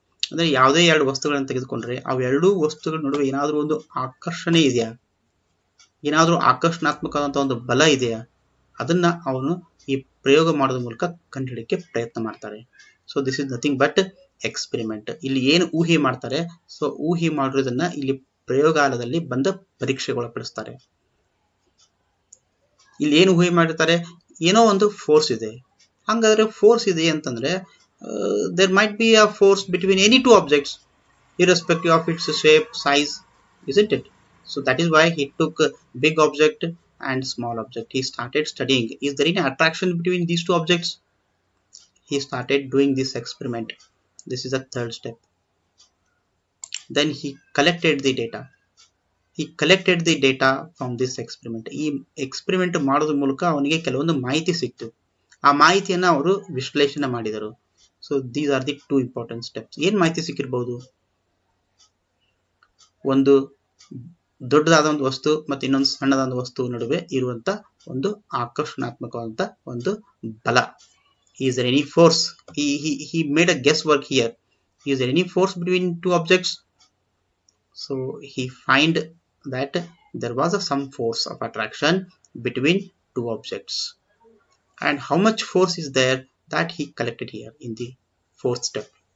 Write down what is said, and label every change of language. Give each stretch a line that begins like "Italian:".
Kannada: ಅಂದರೆ ಯಾವುದೇ 2 ವಸ್ತುಗಳನ್ನು ತೆಗೆದುಕೊಂಡ್ರೆ ಅವೆರಡೂ ವಸ್ತುಗಳ ನಡುವೆ ಏನಾದರೂ ಒಂದು ಆಕರ್ಷಣೆ ಇದೆಯಾ, ಏನಾದರೂ ಆಕರ್ಷಣಾತ್ಮಕವಾದಂಥ ಒಂದು ಬಲ ಇದೆಯಾ, ಅದನ್ನ ಅವನು ಈ ಪ್ರಯೋಗ ಮಾಡೋದ್ರ ಮೂಲಕ ಕಂಡುಹಿಡಿಯಕ್ಕೆ ಪ್ರಯತ್ನ ಮಾಡ್ತಾರೆ.
English: So this is nothing but experiment.
Kannada: ಇಲ್ಲಿ ಏನು ಊಹೆ ಮಾಡ್ತಾರೆ, ಸೊ ಊಹೆ ಮಾಡಿರೋದನ್ನ ಇಲ್ಲಿ ಪ್ರಯೋಗಾಲಯದಲ್ಲಿ ಬಂದ ಪರೀಕ್ಷೆಗೊಳಪಡಿಸ್ತಾರೆ. ಇಲ್ಲಿ ಏನು ಊಹೆ ಮಾಡಿರ್ತಾರೆ, ಏನೋ ಒಂದು ಫೋರ್ಸ್ ಇದೆ. ಹಾಗಾದ್ರೆ ಫೋರ್ಸ್ ಇದೆ ಅಂತಂದ್ರೆ
English: there might be a force between any 2 objects irrespective of its shape, size, isn't it? So that is why he took a big object and small object. He started studying, is there any attraction between these 2 objects? He started doing this experiment. This is the 3rd step. Then he collected the data. He collected the data from this experiment.
Kannada: ಈ experiment ಮಾಡೋದ್ರ ಮೂಲಕ ಅವನಿಗೆ ಕೆಲವೊಂದು ಮಾಹಿತಿ ಸಿಕ್ತು. ಆ ಮಾಹಿತಿಯನ್ನ ಅವರು ವಿಶ್ಲೇಷಣೆ ಮಾಡಿದರು.
English: So these are the 2 important steps.
Kannada: ಏನ್ ಮಾಹಿತಿ ಸಿಕ್ಕಿರಬಹುದು? ಒಂದು ದೊಡ್ಡದಾದ ಒಂದು ವಸ್ತು ಮತ್ತು ಇನ್ನೊಂದು ಸಣ್ಣದಾದ ವಸ್ತು ನಡುವೆ ಇರುವಂತ ಒಂದು ಆಕರ್ಷಣಾತ್ಮಕವಾದಂತ ಒಂದು ಬಲ.
English: Is there any force? He made a guesswork here. Is there any force between two objects? So he find that there was some force of attraction between two objects. And how much force is there, that he collected here in the fourth step.